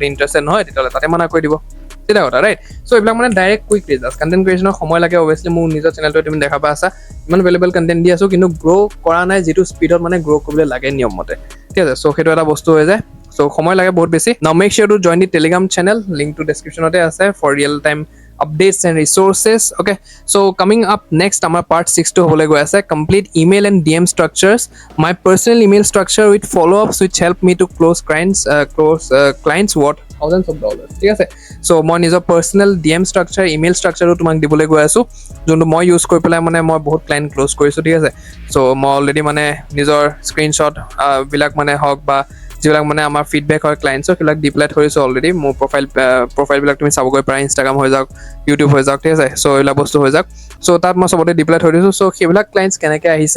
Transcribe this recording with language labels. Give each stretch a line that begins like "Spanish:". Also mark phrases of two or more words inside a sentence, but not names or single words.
Assamese: ইণ্টাৰেষ্টেড নহয় তেতিয়াহ'লে তাতে মানা কৰি দিব চিধা কথা
English: right so'
Assamese: এইবিলাক মানে
English: direct quick results content creation
Assamese: সময় লাগে অভিয়াছলি মোৰ নিজৰ চেনেলটোৱে তুমি দেখা পাই আছা ইমান
English: valuable content
Assamese: দি আছোঁ কিন্তু গ্ৰ' কৰা নাই যিটো স্পীডত মানে গ্ৰ' কৰিবলৈ লাগে নিয়মমতে ঠিক আছে চ' সেইটো এটা বস্তু হৈ যায় চ' সময় লাগে বহুত বেছি
English: now make sure to join the Telegram channel
Assamese: লিংকটো ডেছক্ৰিপশ্যনতে আছে
English: for real time updates and resources okay so coming up next our part 6
Assamese: তো হ'লে গৈ আছে
English: complete email and DM structures my personal email structure with follow-ups which help me to close clients worth thousands of dollars
Assamese: ঠিক আছে so মই নিজৰ
English: personal DM structure email structure
Assamese: তোমাক দিবলৈ গৈ আছো যোনটো মই ইউজ কৰি পেলাই মানে মই বহুত
English: client close
Assamese: কৰিছো ঠিক আছে so মই অলৰেডি মানে নিজৰ স্ক্ৰীনশ্বট বিলাক মানে হওক বা যিবিলাক মানে আমাৰ ফিডবেক হয় ক্লাইণ্টছৰ সেইবিলাক দি পেলাই থৈছোঁ অলৰেডি মোৰ প্ৰফাইলবিলাক তুমি চাবগৈ পাৰা ইনষ্টাগ্ৰাম হৈ যাওক ইউটিউব হৈ যাওক ঠিক আছে চ' এইবিলাক বস্তু হৈ যাওক চ' তাত মই চবতে দি পেলাই থৈ দিছোঁ চ' সেইবিলাক ক্লাইণ্টছ কেনেকৈ আহিছে